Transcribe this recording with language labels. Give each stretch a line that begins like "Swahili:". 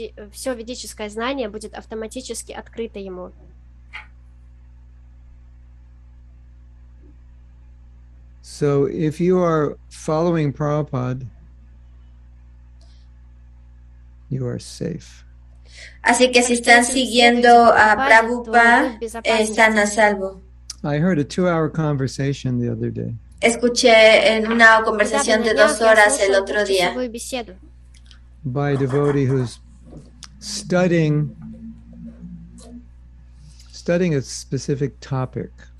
Russian: Все ведическое знание будет автоматически открыто ему.
English: So if you are following Prabhupada, you are safe.
Spanish: Así que si están siguiendo a Prabhupada, están a salvo.
English: I heard a 2-hour conversation the other day.
Spanish: Escuché en una conversación de 2 horas el otro día
English: by a devotee who's studying a specific topic.